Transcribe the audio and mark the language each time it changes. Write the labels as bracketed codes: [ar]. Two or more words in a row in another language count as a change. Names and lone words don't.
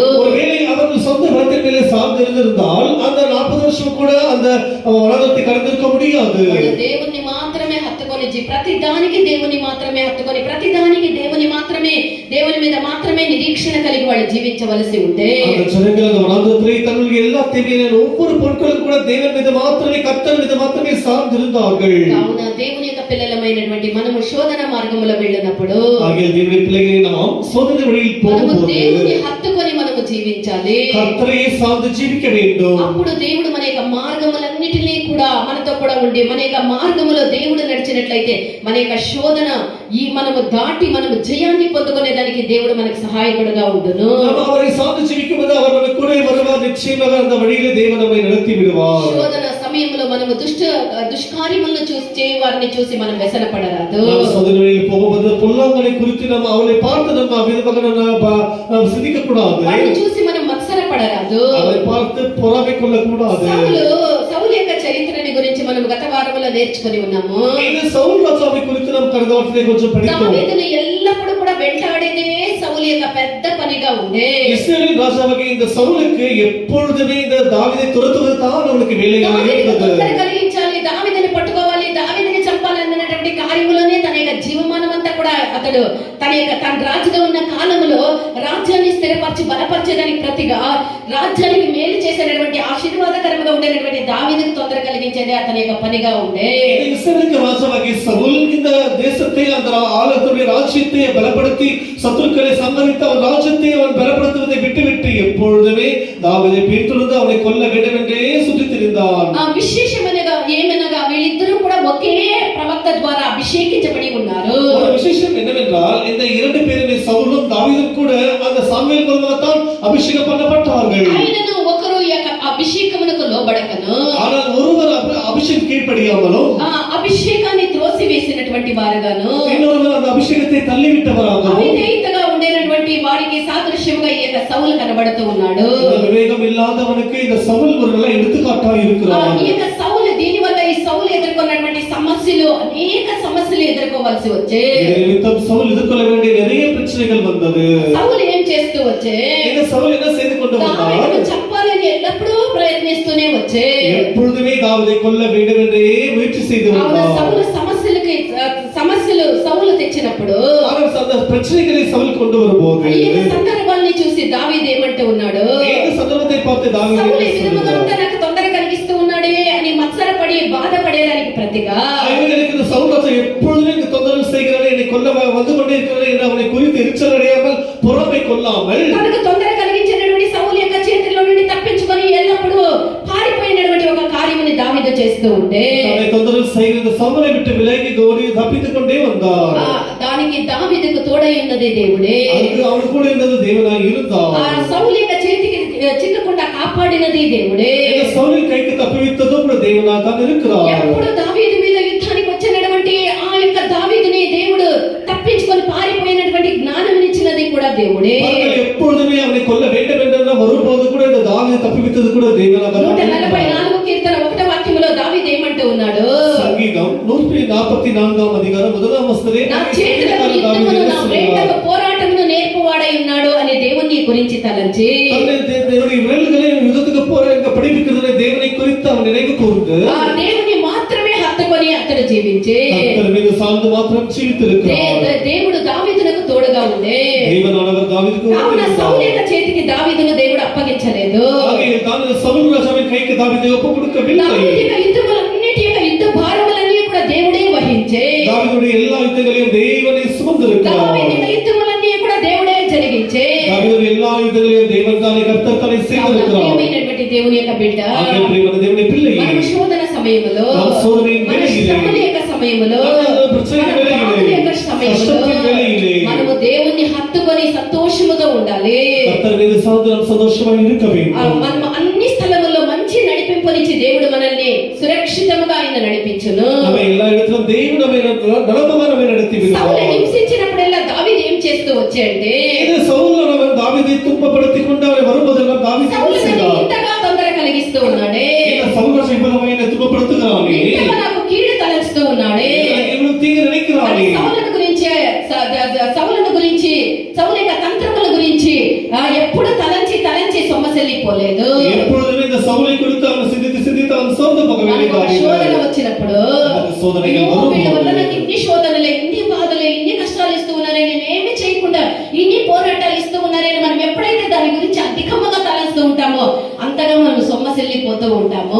[ta] ஒருவேளை அவர்கள் சொந்த பலத்தின் மேலே சார்ந்து இருந்திருந்தால் அந்த 40 வருஷம் கூட அந்த வனாந்தரத்தை கடந்திருக்க முடியாது. [te] దేవుణ్ణి మాత్రమే హత్తుకొని ప్రతి దానికి దేవుని మాత్రమే హత్తుకొని ప్రతి దానికి దేవుని మీద మాత్రమే నిరీక్షణ కలిగి వాళ్ళు జీవించవలసి ఉంటే [ta] அந்த ஜனங்கள் அந்த வனாந்தரத்திலே தங்களுடைய எல்லா தேவையான ஒவ்வொரு பொருட்களும் கூட தேவன் மீது மாத்திரமே கர்த்தர் மீது மாத்திரமே சார்ந்து இருந்தார்கள். [te] కావున దేవుని యొక్క పిల్లలమైనటువంటి మనము శోధన మార్గములో వెళ్ళినప్పుడు [ta] ஆகிய దేవుని பிள்ளைகளை நாம் சோதனை வழியில் போகும்போது [te] దేవుని హత్తుకొని మనము జీవించాలి. [ta] கர்த்தரை சார்ந்து జీవిக்க வேண்டும். [te] అప్పుడు దేవుడు మన యొక్క మార్గములన్నిటినీ కూడా మనతో కూడా ఉండి మన యొక్క మార్గములో దేవుడు నడిచినట్లయితే మన యొక్క శోధన మనము దాటి మనము జయాన్ని పొందుకునే దానికి దేవుడు మనకు సహాయకుడుగా ఉండును. [ta] அவரை சார்ந்து జీవిக்கும்போது அவர் நமக்கு கூட வருவார். நிச்சயமாக அந்த வழியிலே தேவன் நம்மை நடத்தி விடுவார். [te] శోధన సమయంలో మనము దుష్కార్యములను చేయవారిని చూసి మనం వ్యసనపడరాదు. [ta] சோதனை வழியில் போகும்போது பொல்லாங்கனை குறித்து நாம் அவளை பார்த்து நம்ம விதமாக நாம் சிந்திக்க கூடாது. [te] వారిని చూసి మనం మత్సరపడరాదు. [ta] அவரை பார்த்து பொறாமை கொள்ள கூடாது. [te] సౌలు యొక్క చరిత్రని గురించి మనం గత వారములో నేర్చుకొని ఉన్నాము. [ta] இந்த సౌలు రాజాவை குறித்து நாம் கடந்த வாரத்திலே கொஞ்சம் படித்தோம். [te] దావీదుని ఎల్లప్పుడూ కూడా వెంటాడేదే సౌలు యొక్క పెద్ద పనిగా ఉండే. [ta] இஸ்ரவேல் ராஜாவாக இந்த சவுலுக்கு எப்பொழுதுமே இந்த தாவீதை துரத்துவது தான் அவனுக்கு வேலையாக இருந்தது. [te] కలిగించాలి దావీదుని పట్టుకోవాలి, దావీదుని చంపాలన్నటువంటి కార్యములోనే తన యొక్క జీవమానం అంతా కూడా అతడు తన రాజుగా ఉన్న కాలంలో రాజ్యాన్ని స్థిరపరిచి బలపరిచేదానికి ప్రతిగా రాజ్యానికి మేలు చేసేటటువంటి ఆశీర్వాదకరంగా ఉండేటువంటి దావీదుకు తొందర కలిగించేది అతని యొక్క పనిగా ఉండే. [ta] இஸ்ரவேலுக்கு ராஜாவாகிய சவுல் இந்த தேசத்தை அந்த ஆளுடைய ராஜ்யத்தை பலப்படுத்தி சத்துருக்களை சங்கரித்து அவன் ராஜ்யத்தை அவன் பலப்படுத்துவதை விட்டுவிட்டு எப்பொழுதுமே தாவீதை பின்தொடர்ந்து அவனை கொல்ல வேண்டும் என்றே சுற்றித் திரிந்தான். [te] విశేషమనగా ఏమనగా వీళ్ళిద్దరూ కూడా ఒకే ప్రవక్త ద్వారా అభిషేకించబడి ఉన్నారు. [ta] ஒரு விசேஷம் என்னவென்றால் இந்த இரண்டு பேருமே சவுலும் தாவீதும் கூட அந்த சாமுவேல் மூலமாகத்தான் அபிஷேகம் பண்ணப்பட்டார்கள். [te] ఆయనను ఒకరు ఈ యొక్క అభిషేకమునకు లోబడకను, [ta] ஆனால் ஒருவர் அபிஷேகம் கீழ்ப்படியாமலும் [te] అభిషేకాన్ని త్రోసివేసినటువంటి వారుగాను, [ta] இன்னொருவர் அந்த அபிஷேகத்தை தள்ளிவிட்டவராகவும் [te] అవిధేయతగా ఉండేటటువంటి వారికి సాదృశ్యంగా ఈ యొక్క సౌలు కనబడుతూ ఉన్నాడు. [ta] விவேகம் இல்லாதவனுக்கு இந்த சவுல் ஒரு நல்ல எடுத்துக்காட்டாக இருக்கிறார். [te] ఈ యొక్క సౌలు దీని వల్ల ఈ సౌలు ఎదుర్కొన్నటువంటి సమస్యలు అనేక సమస్యలు ఎదుర్కోవాల్సి వచ్చే. [ta] நிமித்தம் சவுல் எதிர்கொள்ள வேண்டிய நிறைய பிரச்சனைகள் வந்தது. [te] సౌలు ఏం చేస్తూ వచ్చే, [ta] இந்த சவுல் என்ன செய்து கொண்டு வந்தார்? [te] దావీదును చంపాలని ఎల్లప్పుడూ ప్రయత్నిస్తూనే వచ్చే. [ta] எப்பொழுதுமே தாவீதை கொல்ல வேண்டும் என்றே ముయற்சி செய்து வந்தார். [te] సౌలు సమస్యలు సౌలు తెచ్చినప్పుడు [ta] அந்த பிரச்சனைகளை சவுல் கொண்டு வரும்போது [te] ఈ సందర్భాన్ని చూసి దావీదు ఏమంటూ ఉన్నాడు, [ta] இந்த சந்தர்ப்பத்தை பார்த்து தாவீது [te] సౌలు ఈ విధముగా ఉంటే నాకు తొందర కలిగిస్తూ ఉన్నాడే అని మత్సరపడి బాధపడేదానికి ప్రతిగా [ta] எனக்கு இந்த சவுல் ராஜா எப்பொழுதுமே இந்த தொந்தரவு செய்கிறானே, என்னை கொல்ல வந்து கொண்டே இருக்கிறானே என்று அவனை குறித்து எரிச்சல் அடையாமல் பொறாமை கொள்ளாமல் [te] తనకు తొందర కలిగించినటువంటి సౌలు యొక్క చేతిలో నుండి తప్పించుకొని ఎల్లప్పుడూ పారిపోయినటువంటి ఒక కార్యముని దావీదు చేస్తూ ఉంటే [ta] தன்னை தொந்தரவு செய்கிற சவுலை விட்டு விலகி ஓடி தப்பித்துக் கொண்டே வந்தார். [te] దానికి దావీదుకు తోడై ఉన్నది దేవుడే. [ta] அவன் கூட இருந்தது தேவனாய் இருந்தார். [te] ఆ సౌలు యొక్క చేతికి చిక్కకుండా కాపాడినది దేవుడే. [ta] సౌలిன் கைக்கு தப்புவித்ததும் கூட தேவனாய் தான் இருக்கிறார். [te] ఎప్పుడు దావీదు మీద యుద్ధానికి వచ్చినటువంటి ఆ యొక్క దావీదుని దేవుడు తప్పించుకొని పారిపోయినటువంటి జ్ఞానం ఇచ్చినది కూడా దేవుడే. [ta] எப்பொழுதுமே அவனை கொல்ல வேண்டும் என்று வரும்போது கூட இந்த தாவீதை தப்புவித்தது கூட தேவனாய் தான். [te] 144 కీర్తన 1వ వాక్యములో దావీదు ఏమంటూ ఉన్నాడు, సంగీతం 144వ అధికారం 1వ వచనమే, నా చేతులకు యుద్ధమును నా వేటకు పోరాటమును నేర్పువాడై ఉన్నాడు అని దేవుని గురించి తలంచి [ta] தேவனுடைய விரல்களை யுத்தத்துக்கு போராட படிப்பிக்கிறதை தேவனை குறித்து அவன் நினைவு கூர்ந்து [te] ఆ దేవుని మాత్రమే హత్తుకొని అతడు జీవించే [ta] கர்த்தர் மீது சார்ந்து மாத்திரம் ஜீவித்திருக்கிறார். [te] దేవుడు దావీదునకు తోడుగా ఉండే. [ta] தேவனானவர் தாவீதுக்கு [te] కావున సౌలు యొక్క చేతికి దావీదును దేవుడు అప్పగించలేదు. [ta] ஆகையால் தான் சவுல் ராஜாவின் கைக்கு தாவீதை ஒப்பு கொடுக்கவில்லை. [te] దావీదు యొక్క యుద్ధములన్నిటి యొక్క యుద్ధ భారములన్నీ కూడా దేవుడే వహించే. [ta] தாவீదుடைய எல்லா யுத்தங்களையும் தேவனே சுமந்திருக்கிறார். [te] దావీదు యొక్క యుద్ధములన్నీ కూడా దేవుడే జరిగించే. [ta] தாவீదుடைய எல்லா யுத்தங்களையும் தேவன் தானே கர்த்தர் தானே செய்திருக்கிறார். [te] ప్రియమైనటువంటి దేవుని యొక్క బిడ్డ, ஆகையால் ప్రియమైన దేవుని పిల్లలు, మన శోధన సమయములో, మన శోధన మన శ్రమల యొక్క సమయములో, మనము దేవుణ్ణి హత్తుకొని సంతోషముగా ఉండాలి. [ta] கர்த்தர் மீது சார்ந்து நாம் சந்தோஷமாக இருக்க வேண்டும். [te] మనం అన్ని స్థలముల్లో మంచి నడిపింపునిచ్చి దేవుడు మనల్ని సురక్షితముగా ఆయన నడిపించును. [ta] நம்ம எல்லா இடத்திலும் தேவன் நம்மை நலமாக நம்மை நடத்தி సౌలు விடுவார். [te] హింసించినప్పుడల్లా దావీదు ఏం చేస్తూ వచ్చాడంటే, [ta] இது சவுல் அவன் தாவீதை துன்பப்படுத்திக் கொண்டு அவனை வரும்போதெல்லாம் தாவீது సౌలు என்ன செய்தார்? [te] ఇంతగా తొందర కలిగిస్తూ ఉన్నాడే, [ta] இந்த சவுல் ராஜா இவ்வளவு என்னை துன்பப்படுத்துகிறானே, [te] ఇంతగా నాకు కీడు తలచుతూ ఉన్నాడే, [ta] இவ்வளவு தீங்கு நினைக்கிறானே, [te] సౌలును గురించి సౌలు యొక్క తంత్రముల గురించి ఎప్పుడు తలంచి సొమ్మసెల్లిపోలేదు. [ta] எப்பொழுதுமே இந்த சவுலை குறித்து அவன் சிந்தித்து அவன் சோர்ந்து போகவில்லை. [te] శోధన వచ్చినప్పుడు [ta] சோதனைகள் [te] వీళ్ళ వల్ల [ta] வரும்போது [te] నాకు ఇన్ని శోధనలు, ఇన్ని బాధలు, ఇన్ని కష్టాలు ఇస్తూ ఉన్నారని, నేను ఏమి చేయకుండా ఇన్ని పోరాటాలు ఇస్తూ ఉన్నారని మనం ఎప్పుడైతే దాని గురించి అధికంగా తలస్తూ ఉంటామో అంతగా మనం సొమ్మసెల్లిపోతూ ఉంటాము.